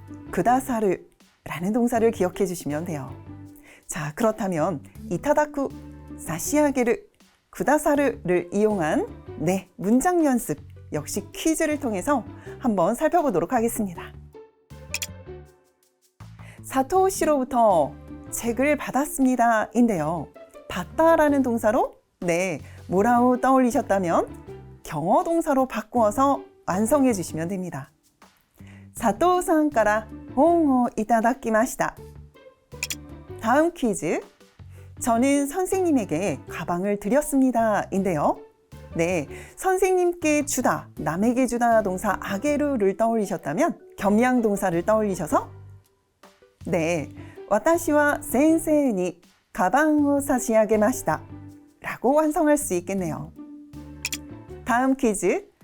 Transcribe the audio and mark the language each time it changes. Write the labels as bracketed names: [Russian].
[Korean] 쿠다사르 라는 동사를 기억해 주시면 돼요. 자, 그렇다면 이타다쿠, 사시아게르, 쿠다사르를 이용한 문장 연습 역시 퀴즈를 통해서 한번 살펴보도록 하겠습니다. 사토 씨로부터 책을 받았습니다 인데요. 받다라는 동사로 뭐라고 떠올리셨다면 경어 동사로 바꾸어서 완성해 주시면 됩니다. [Japanese] 사토さんから本をいただきました. [Korean] 다음 퀴즈. 저는 선생님에게 가방을 드렸습니다 인데요. 선생님께 주다, 남에게 주다 동사 아게루를 떠올리셨다면 겸양 동사를 떠올리셔서 [Japanese] 私は先生にカバンを差し上げました [Korean] 라고 완성할 수 있겠네요. 다음 퀴즈.